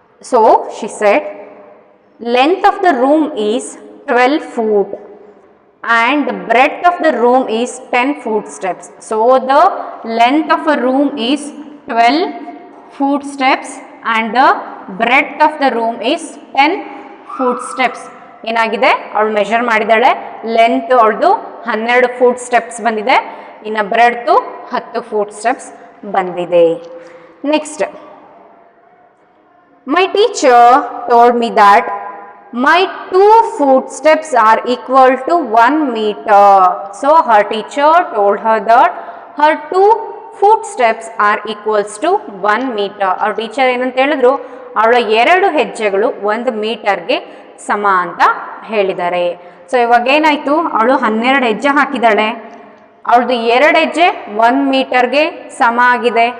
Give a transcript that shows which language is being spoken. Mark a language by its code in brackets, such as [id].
[en] So she said, length of the room is 12 foot and the breadth of the room is 10 footsteps. So the length of a room is 12 footsteps and the breadth of the room is 10 footsteps. [kn] ಏನಾಗಿದೆ, ಅವಳು measure ಮಾಡಿದಾಳೆ, length ಅವಳದು 12 foot steps ಬಂದಿದೆ, ಇನ್ನು breadth 10 foot steps ಬಂದಿದೆ. [en] Next, my teacher told me that my 2 footsteps are equal to 1 meter. So her teacher told her that her 2 footsteps are equals to 1 meter. our teacher [kn] ಏನಂತ ಹೇಳಿದ್ರು, ಅವಳ 2 ಹೆಜ್ಜೆಗಳು 1 ಮೀಟರ್ಗೆ ಸಮ ಅಂತ ಹೇಳಿದ್ದಾರೆ. ಸೊ ಇವಾಗ ಏನಾಯ್ತು, ಅವಳು 12 ಹೆಜ್ಜೆ ಹಾಕಿದಾಳೆ, ಅವಳದು 2 ಹೆಜ್ಜೆ 1 ಮೀಟರ್ಗೆ ಸಮ ಆಗಿದೆ.